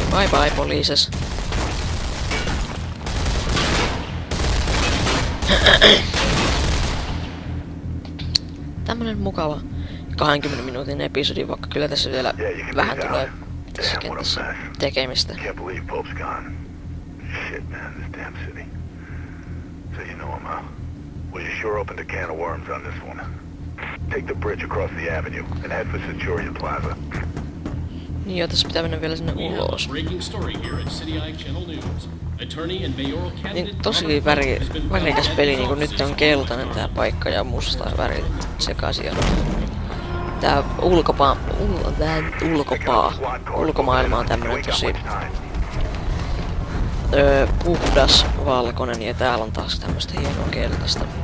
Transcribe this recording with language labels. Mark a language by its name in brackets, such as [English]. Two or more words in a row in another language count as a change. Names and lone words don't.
[English] Bye bye poliises. [Finnish] Tämmönen mukava 20 minuutin episodi, vaikka kyllä tässä vielä vähän tulee tässä kentässä tekemistä. [English] Shit, man, this damn city. So you know him, huh? Well, you sure opened a can of worms on this one. Take the bridge across the avenue and head for Centurion Plaza. [Finnish] Niin joo, tässä pitää mennä vielä sinne ulos. Niin tosi värikäs peli, niinku nyt on keltainen tää paikka ja musta väri sekaisin. Tää ulkomaailma on tämmönen tosi puhdas, valkoinen ja täällä on taas tämmöstä hienoa keltaista.